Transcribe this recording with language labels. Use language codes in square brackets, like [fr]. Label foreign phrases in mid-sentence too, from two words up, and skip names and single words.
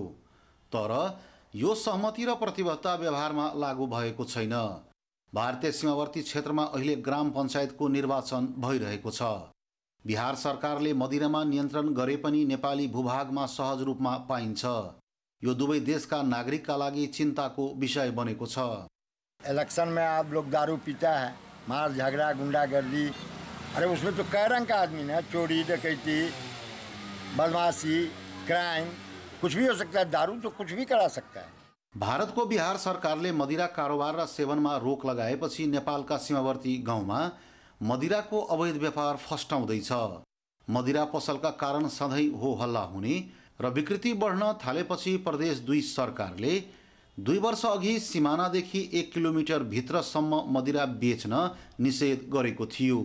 [ne] तर यो सहमति र प्रतिबद्धता व्यवहारमा लागू भएको छैन। भारतीय सीमावर्ती क्षेत्रमा अहिले ग्राम पञ्चायतको निर्वाचन भइरहेको छ। बिहार सरकारले मदिरामा नियन्त्रण गरे पनि नेपाली भूभागमा सहज रूपमा पाइन्छ। यो दुवै देशका नागरिकका लागि चिन्ताको विषय बनेको छ। [hi] इलेक्शन में आप लोग दारू पीता है, मार झगड़ा गुंडागर्दी, अरे उसमें तो कई रंग का आदमी है, चोरी डकैती बदमाशी क्राइम कुछ भी हो सकता है। दारू तो कुछ भी करा सकता है। [ne] भारतको बिहार सरकारले मदिरा कारोबार र सेवनमा रोक लगाएपछि नेपालका सीमावर्ती गाउँमा मदिराको अवैध व्यापार फस्टाउँदैछ। मदिरा पसलका कारण सधैँ हो हल्ला हुने र विकृति बढ्न थालेपछि प्रदेश 2 सरकारले 2 वर्ष अघि सिमानादेखि 1 किलोमिटर भित्रसम्म मदिरा बेच्न निषेध गरेको थियो।